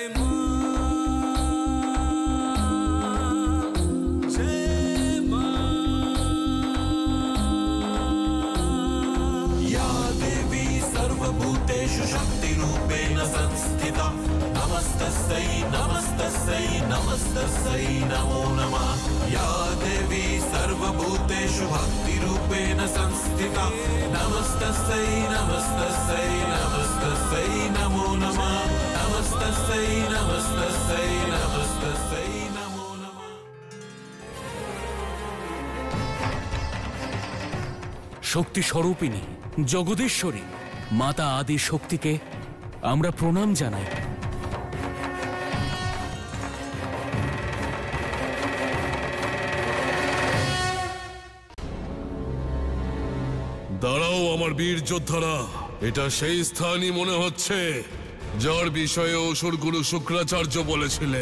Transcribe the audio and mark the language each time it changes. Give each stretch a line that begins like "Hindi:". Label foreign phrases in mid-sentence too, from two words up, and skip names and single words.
Sanskrit: सर्वभूतेषु शक्तिरूपेण संस्थिता नमस्तस्यै नमस्तस्यै नमस्तस्यै नमो नमः। या देवी सर्वभूतेषु भक्तिरूपेण संस्थिता नमस्तस्यै नमस्तस्यै नमस्तस्यै नमो नमः। नमस्तस्यै नमस्तस्यै नमस्तस्यै नमो नमः।
Bangla: শক্তি স্বরূপিণী জগদীশ্বরী মাতা আদি শক্তিকে আমরা প্রণাম জানাই। দাঁড়াও আমার বীর যোদ্ধারা, এটা সেই স্থানই মনে হচ্ছে যার বিষয়ে অসুরগুরু শুক্রাচার্য বলেছিলেন।